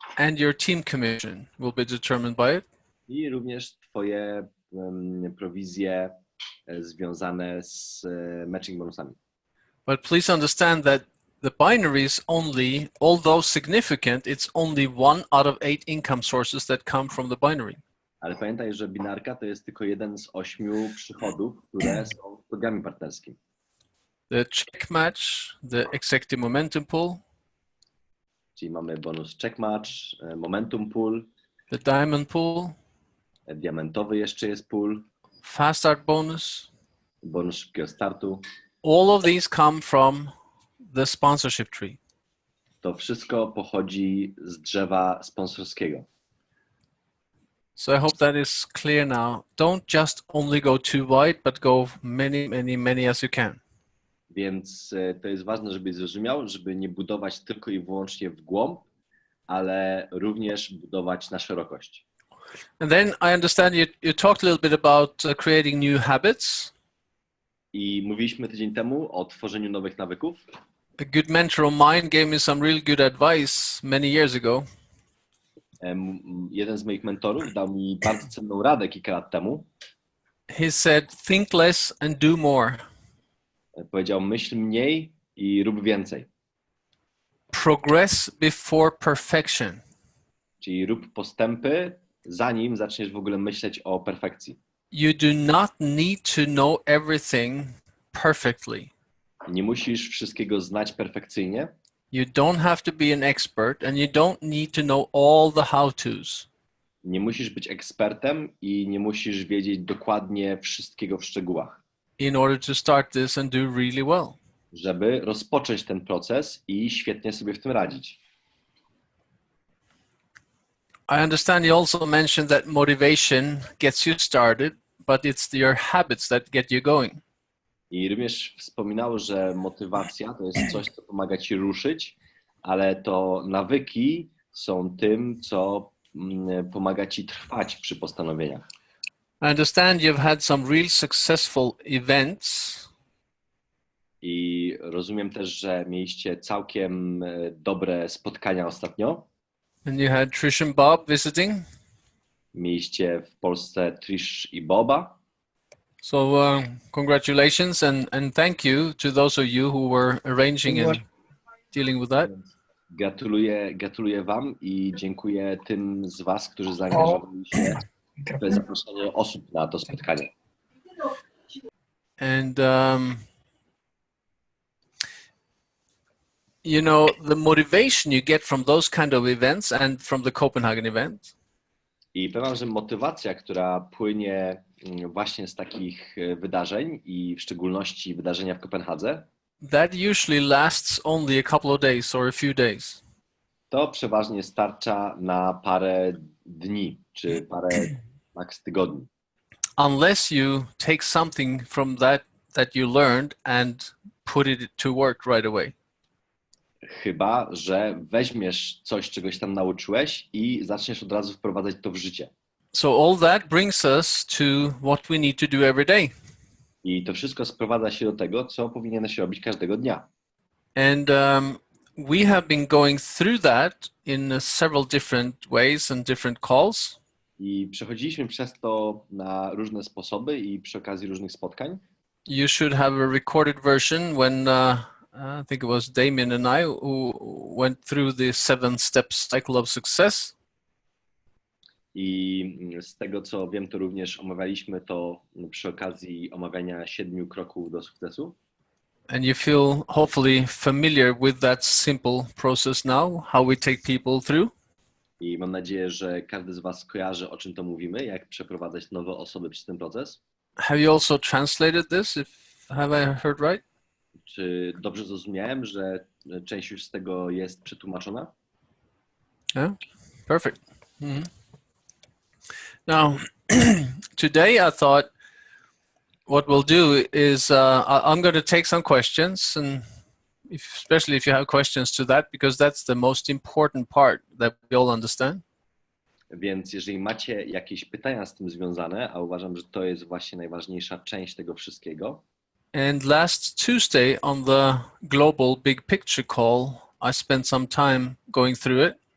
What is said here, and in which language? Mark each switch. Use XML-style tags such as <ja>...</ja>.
<en>and your team commission will be determined by it.</en> <pl>i również twoje prowizje związane z matching bonusami.</pl> <en>But please understand that the binary is only, although significant, it's only 1 out of 8 income sources that come from the binary.</en> <pl>Ale pamiętaj, że binarka to jest tylko jeden z 8 przychodów, które są w programie partnerskim.</pl> <en>The check match, the executive momentum pool,</en> <pl>Czyli mamy bonus check match, momentum pool,</pl> <en>the diamond pool,</en> <pl>diamentowy jeszcze jest pool,</pl> <en>fast start bonus.</en> <pl>bonus szybkiego startu.</pl> <en>All of these come from the sponsorship tree.</en> <pl>To wszystko pochodzi z drzewa sponsorskiego.</pl> <en>So I hope that is clear now. Don't just only go too wide, but go many as you can.</en> <pl>Więc to jest ważne, żebyś zrozumiał, żeby nie budować tylko i wyłącznie w głąb, ale również budować na szerokość.</pl> <en>And then I understand you talked a little bit about creating new habits.</en> <pl>I mówiliśmy tydzień temu o tworzeniu nowych nawyków.</pl> <en>A good mentor of mine gave me some real good advice many years ago.</en> <pl>Jeden z moich mentorów dał mi bardzo cenną radę kilka lat temu.</pl> <en>He said, think less and do more.</en> <pl>Powiedział, myśl mniej i rób więcej.</pl> <en>Progress before perfection.</en> <pl>Czyli rób postępy, zanim zaczniesz w ogóle myśleć o perfekcji.</pl> <en>You do not need to know everything perfectly.</en> <pl>Nie musisz wszystkiego znać perfekcyjnie.</pl> <en>You don't have to be an expert and you don't need to know all the how-tos.</en> <pl>Nie musisz być ekspertem i nie musisz wiedzieć dokładnie wszystkiego w szczegółach,</pl> <en>In order to start this and do really well.</en> <pl>żeby rozpocząć ten proces i świetnie sobie w tym radzić.</pl> <en>I understand you also mentioned that motivation gets you started, but it's your habits that get you going.</en> <pl>I również wspominał, że motywacja to jest coś, co pomaga ci ruszyć, ale to nawyki są tym, co pomaga ci trwać przy postanowieniach.</pl> <en>I understand you've had some real successful events.</en> <pl>I rozumiem też, że mieliście całkiem dobre spotkania ostatnio.</pl> <en>And you had Trish and Bob visiting.</en> <pl>Mieliście w Polsce Trish i Boba.</pl> <en>So congratulations and thank you to those of you who were arranging and dealing with that.</en> <pl>Gratuluję wam i dziękuję tym z was, którzy zaangażowali się w zaproszenie osób na to spotkanie.</pl> <en>And you know, the motivation you get from those kind of events and from the Copenhagen event.</en> <pl>I powiem wam, że motywacja, która płynie właśnie z takich wydarzeń i w szczególności wydarzenia w Kopenhadze,</pl> <en>that usually lasts only a couple of days or a few days.</en> <pl>To przeważnie starcza na parę dni czy parę max tygodni.</pl> <en>Unless you take something from that you learned and put it to work right away.</en> <pl>Chyba że weźmiesz coś, czegoś tam nauczyłeś i zaczniesz od razu wprowadzać to w życie.</pl> <en>So all that brings us to what we need to do every day.</en> <pl>I to wszystko sprowadza się do tego, co powinieneś robić każdego dnia.</pl> <en>And we have been going through that in several different ways and different calls.</en> <pl>I przechodziliśmy przez to na różne sposoby i przy okazji różnych spotkań.</pl> <en>You should have a recorded version when I think it was Damien and I who went through the 7-step cycle of success.</en> <pl>I z tego, co wiem, to również omawialiśmy to przy okazji omawiania 7 kroków do sukcesu.</pl> <en>And you feel hopefully familiar with that simple process now, how we take people through.</en> <pl>I mam nadzieję, że każdy z was kojarzy, o czym to mówimy, jak przeprowadzać nowe osoby przez ten proces.</pl> <en>Have you also translated this? Have I heard right?</en> <pl>Czy dobrze zrozumiałem, że część już z tego jest przetłumaczona?</pl> <en>Yeah, perfect. Mm-hmm. Now, today I thought what we'll do is I'm going to take some questions, and especially if you have questions to that, because that's the most important part that we all understand.</en> <pl>Więc jeżeli macie jakieś pytania z tym związane, a uważam, że to jest właśnie najważniejsza część tego wszystkiego,</pl> <en>And last Tuesday on the global big picture call, I spent some time going through it.</en>